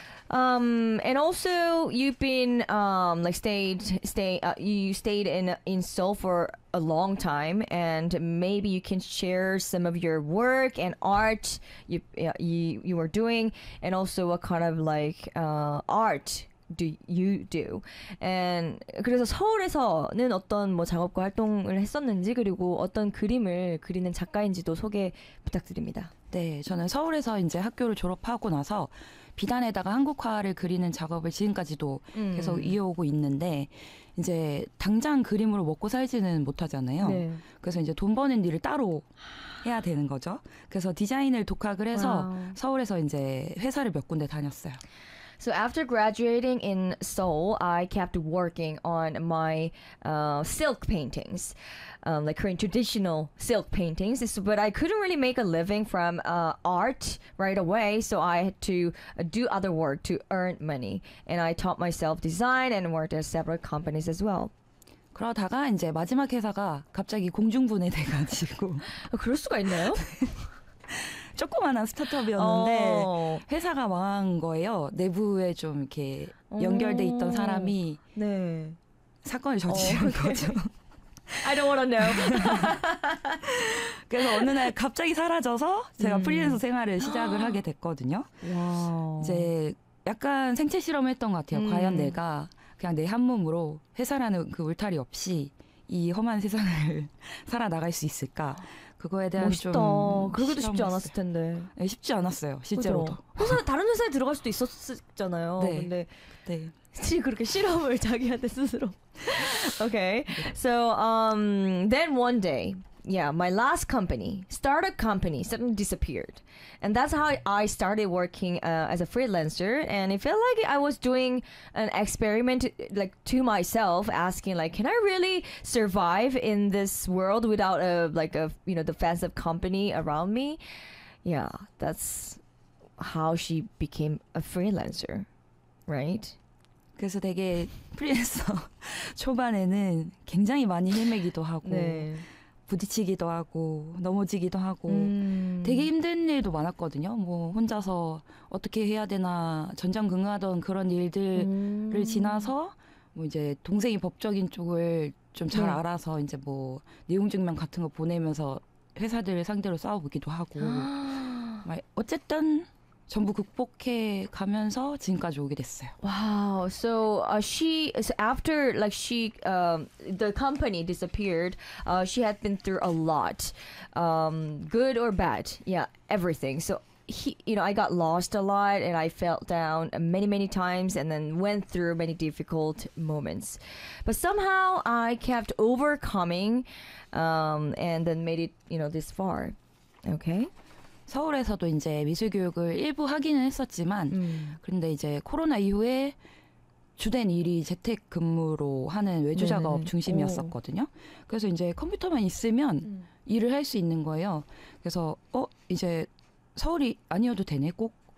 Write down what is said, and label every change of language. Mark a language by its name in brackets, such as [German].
[English] And also you've been stayed in Seoul for a long time, and maybe you can share some of your work and art you were doing, and also what kind of like art do you do. [Korean] And 그래서 서울에서는 어떤 뭐 작업과 활동을 했었는지 그리고 어떤 그림을 그리는 작가인지도 소개 부탁드립니다. 네, 저는 서울에서 이제 학교를 졸업하고 나서 비단에다가 한국화를 그리는 작업을 지금까지도 계속 이어오고 있는데 이제 당장 그림으로 먹고 살지는 못하잖아요. 네. 그래서 이제 돈 버는 일을 따로 해야 되는 거죠. 그래서 디자인을 독학을 해서 와우. 서울에서 이제 회사를 몇 군데 다녔어요. [English] So after graduating in Seoul, I kept working on my silk paintings, like Korean traditional silk paintings. But I couldn't really make a living from art right away, so I had to do other work to earn money. And I taught myself design and worked at several companies as well. [Korean] 그러다가 이제 마지막 회사가 갑자기 공중분해 돼가지고 그럴 수가 있나요? 조그만한 스타트업이었는데 회사가 망한 거예요. 내부에 좀 이렇게 연결돼 있던 사람이 네. 사건을 저지른 거죠. [English] I don't want to know. [Korean] 그래서 어느 날 갑자기 사라져서 제가 프리랜서 생활을 시작을 하게 됐거든요. 와우. 이제 약간 생체 실험했던 것 같아요. 과연 내가 그냥 내 한 몸으로 회사라는 그 울타리 없이 이 험한 세상을 살아나갈 수 있을까? 그거에 대한 멋있다. 좀 그렇게도 쉽지 않았을 텐데. 네, 쉽지 않았어요. 실제로도. 그렇죠. 회사 다른 회사에 들어갈 수도 있었잖아요. 네. 근데 네. 지금 그렇게 실험을 자기한테 스스로. Okay. 네. [English] So then one day, yeah, my last company, startup company, suddenly disappeared, and that's how I started working as a freelancer. And it felt like I was doing an experiment, like to myself, asking like, can I really survive in this world without a defensive company around me? Yeah, that's how she became a freelancer, right? [Korean] 그래서 되게 프리랜서 초반에는 굉장히 많이 헤매기도 하고. 네. 부딪히기도 하고 넘어지기도 하고 되게 힘든 일도 많았거든요. 뭐 혼자서 어떻게 해야 되나 전전긍긍하던 그런 일들을 지나서 뭐 이제 동생이 법적인 쪽을 좀 잘 알아서 이제 뭐 내용증명 같은 거 보내면서 회사들 상대로 싸워보기도 하고 어쨌든 전부 극복해 가면서 지금까지 오게 됐어요. [English] Wow. So the company disappeared. She had been through a lot, good or bad. Yeah, everything. So I got lost a lot, and I felt down many many times, and then went through many difficult moments. But somehow I kept overcoming, and then made it this far. Okay. [Korean] 서울에서도 이제 미술 교육을 일부 하기는 했었지만 그런데 이제 코로나 이후에 주된 일이 재택 근무로 하는 외주 작업 중심이었었거든요. 그래서 이제 컴퓨터만 있으면 일을 할 수 있는 거예요. 그래서 이제 서울이 아니어도 되네 꼭.